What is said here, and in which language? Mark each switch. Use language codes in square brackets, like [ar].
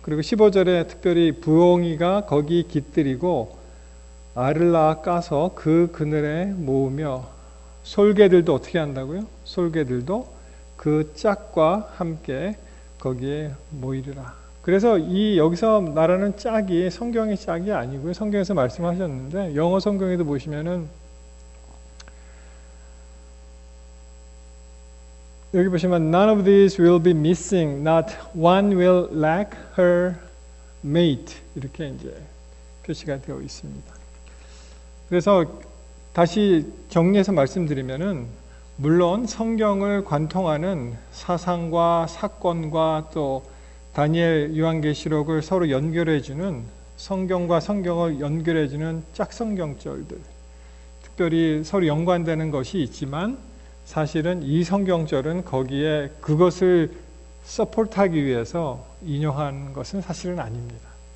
[ko] 그리고 15절에 특별히 부엉이가 거기 깃들이고 알을 낳아 까서 그 그늘에 모으며 솔개들도 어떻게 한다고요? 솔개들도 그 짝과 함께 거기에 모이리라. 그래서 여기서 말하는 짝이 성경의 짝이 아니고요. 성경에서 말씀하셨는데 영어 성경에도 보시면은 여기 보시면 [en] None of these will be missing, not one will lack her mate, [ko] 이렇게 표시가 되어 있습니다. 그래서 다시 정리해서 말씀드리면은 물론 성경을 관통하는 사상과 사건과 또 다니엘 요한계시록을 서로 연결해주는, 성경과 성경을 연결해주는 짝성경절들, 특별히 서로 연관되는 것이 있지만 사실은 이 성경절은 거기에 그것을 서포트하기 위해서 인용한 것은 사실은 아닙니다.